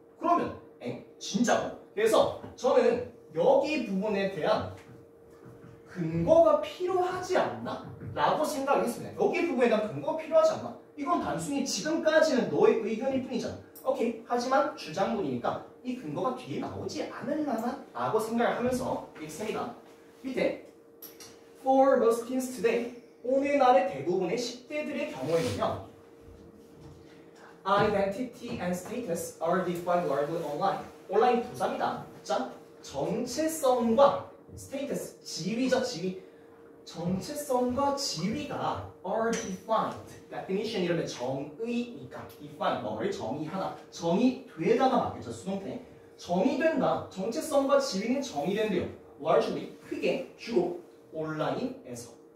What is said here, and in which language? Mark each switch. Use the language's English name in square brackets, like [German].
[Korean] 그러면 진짜로? 그래서 저는 여기 부분에 대한 근거가 필요하지 않나? 라고 생각을 했습니다. 여기 부분에 대한 근거가 필요하지 않나? 이건 단순히 지금까지는 너의 의견일 뿐이잖아. 오케이. 하지만 주장문이니까 이 근거가 뒤에 나오지 않을라나? 라고 생각을 하면서 읽습니다. [English] 밑에 For most teens today [Korean] 오늘날의 대부분의 10대들의 경우에는요 [English] Identity and status are defined largely online. [Korean] 온라인 부사입니다. 자, 정체성과 status, 지위죠, 지위. 정체성과 지위가 are defined. definition 이러면 정의니까 define, 뭐를 정의하다. 정의되다가 맞겠죠, 수동태. 정의된다. 정체성과 지위는 정의된대요. largely, 크게, 주로 온라인에서.